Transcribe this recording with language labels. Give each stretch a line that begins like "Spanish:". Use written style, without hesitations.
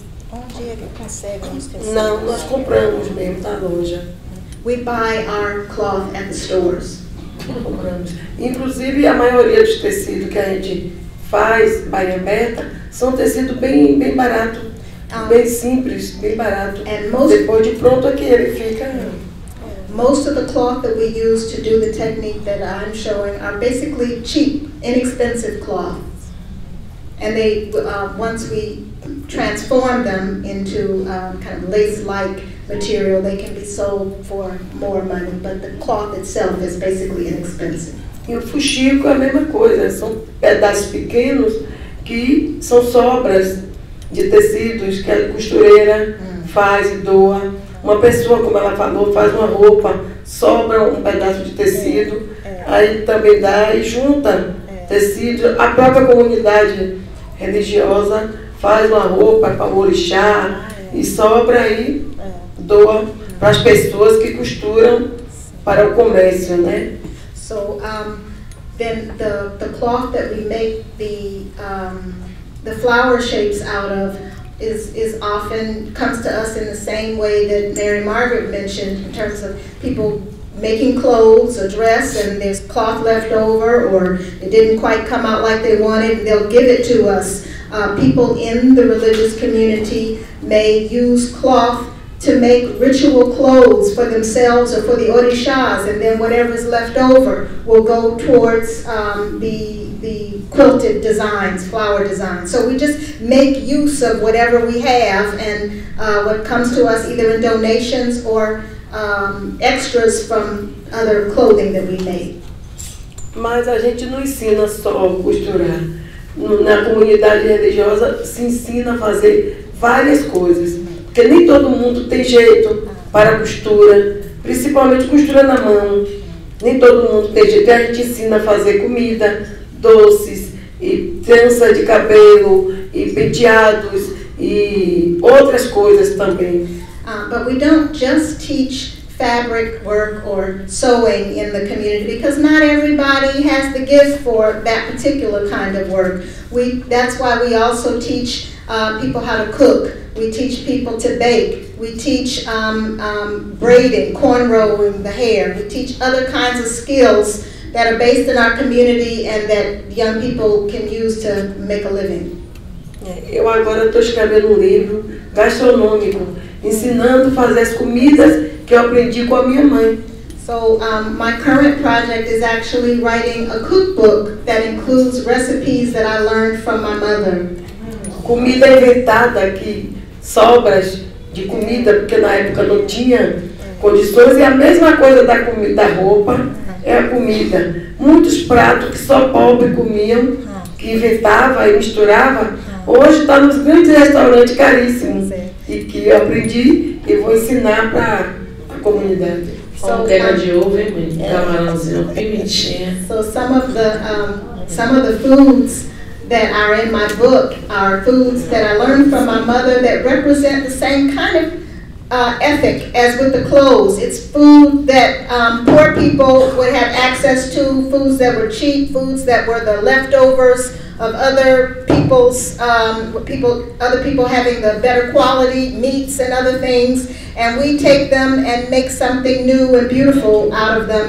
Portuguese: Onde é que conseguem os tecidos? Não, nós compramos mesmo da loja.
English: We buy our cloth at the stores.
Portuguese: Compramos. Inclusive, a maioria dos tecidos que a gente faz, Bahia aberta, são tecidos bem barato, bem simples, bem barato. Depois de pronto aqui ele fica.
English: Most of the cloth that we use to do the technique that I'm showing are basically cheap, inexpensive cloths. And they, once we transform them into kind of lace-like material, they can be sold for more money, but the cloth itself is basically inexpensive.
Portuguese: E o fuxico é a mesma coisa, são pedaços pequenos que são sobras de tecidos que a costureira faz e doa. Uma pessoa, como ela falou, faz uma roupa, sobra um pedaço de tecido, aí também dá e junta tecido. A própria comunidade religiosa faz uma roupa para o orixá e sobra aí, doa para as pessoas que costuram para o comércio, né?
English: So then the cloth that we make the flower shapes out of is often comes to us in the same way that Mary Margaret mentioned, in terms of people making clothes, a dress, and there's cloth left over, or it didn't quite come out like they wanted, they'll give it to us. People in the religious community may use cloth to make ritual clothes for themselves or for the orishas, and then whatever's left over will go towards the quilted designs, flower designs. So we just make use of whatever we have, and what comes to us either in donations or extras from other clothing that we made.
Portuguese: Mas a gente não ensina só a costurar. Na comunidade religiosa se ensina a fazer várias coisas. Porque nem todo mundo tem jeito para costura, principalmente costura na mão. Nem todo mundo tem jeito. A gente ensina a fazer comida, doces, e trança de cabelo, e penteados, e outras coisas também.
English: But we don't just teach fabric work or sewing in the community, because not everybody has the gift for that particular kind of work. That's why we also teach people how to cook. We teach people to bake. We teach braiding, cornrowing the hair. We teach other kinds of skills that are based in our community and that young people can use to make a living.
Portuguese: Eu agora estou escrevendo livro gastronômico, ensinando a fazer as comidas que eu aprendi com a minha mãe.
English: So my current project is actually writing a cookbook that includes recipes that I learned from my mother.
Portuguese: Comida inventada aqui, sobras de comida, porque na época não tinha condições, e a mesma coisa da roupa é a comida. Muitos pratos que só pobres comiam, que inventava e misturava, hoje está nos grandes restaurantes caríssimos, e que eu aprendi e vou ensinar para a comunidade. So, de ovo, camarãozinho, pimentinha.
English: So some of the foods that are in my book are foods that I learned from my mother that represent the same kind of ethic as with the clothes. It's food that poor people would have access to, foods that were cheap, foods that were the leftovers of other people's, other people having the better quality meats and other things, and we take them and make something new and beautiful out of them.